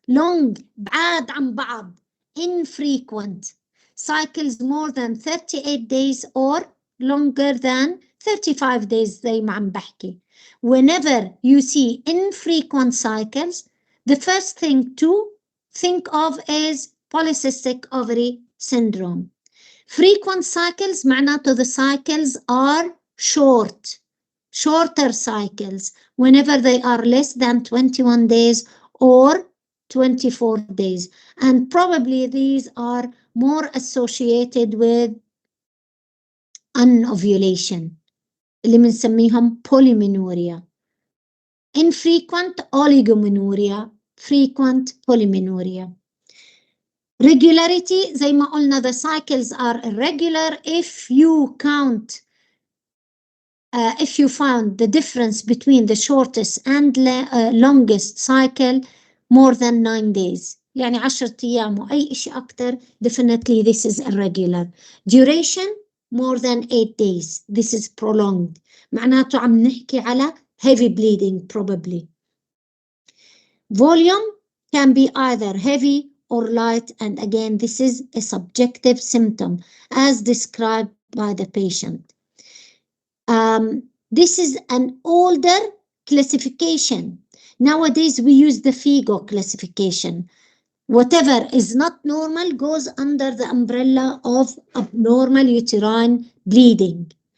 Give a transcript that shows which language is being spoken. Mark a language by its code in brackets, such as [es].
[en] Long [ar] بعاد عن بعض. [en] Infrequent cycles more than 38 days or longer than 35 days [ar] زي ما عم بحكي. [en] Whenever you see infrequent cycles, the first thing to think of is polycystic ovary syndrome. Frequent cycles [ar] معناته [en] the cycles are shorter cycles whenever they are less than 21 days or 24 days, and probably these are more associated with anovulation [ar] اللي بنسميهم [en] polymenorrhea. Infrequent oligomenorrhea, frequent polymenorrhea. Regularity [ar] زي ما قلنا [en] the cycles are irregular if you count if you found the difference between the shortest and longest cycle more than 9 days. [ar] يعني 10 أيام وأي شيء أكتر, [en] definitely this is irregular. Duration more than 8 days, this is prolonged. [ar] معناته عم نحكي على [en] heavy bleeding probably. Volume can be either heavy or light, and again this is a subjective symptom as described by the patient. This is an older classification. Nowadays we use the FIGO classification. Whatever is not normal goes under the umbrella of abnormal uterine bleeding.